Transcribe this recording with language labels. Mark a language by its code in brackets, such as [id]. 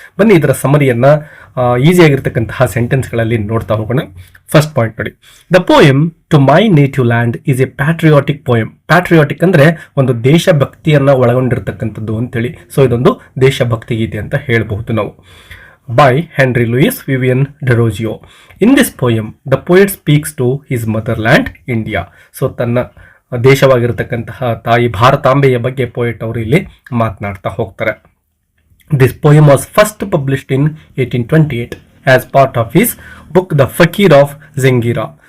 [kn] ಬನ್ನಿ ಇದರ ಸಮರಿಯನ್ನ easy ಆಗಿರ್ತಕ್ಕಂತಹ sentence ಗಳಲ್ಲಿ ನೋಡ್ತಾ ಹೋಗೋಣ. [en] First point ನೋಡಿ, the poem to my native land is a patriotic poem. [kn] Patriotic ಅಂದ್ರೆ ಒಂದು ದೇಶಭಕ್ತಿಯನ್ನ ಒಳಗೊಂಡಿರ್ತಕ್ಕಂಥದ್ದು ಅಂತೇಳಿ. ಸೊ ಇದೊಂದು ದೇಶಭಕ್ತಿ ಗೀತೆ ಅಂತ ಹೇಳಬಹುದು ನಾವು. [en] by Henry Louis Vivian Derozio. In this poem, the poet speaks to his motherland, India. [kn] So ತನ್ನ ದೇಶವಾಗಿರತಕ್ಕಂತಹ ತಾಯಿ ಭಾರತಾಂಬೆಯ ಬಗ್ಗೆ ಪೋಯೆಟ್ ಅವರು ಇಲ್ಲಿ ಮಾತನಾಡ್ತಾ ಹೋಗ್ತಾರೆ. [en] This poem was first published in 1828 as part of his book The Fakir of Zengira.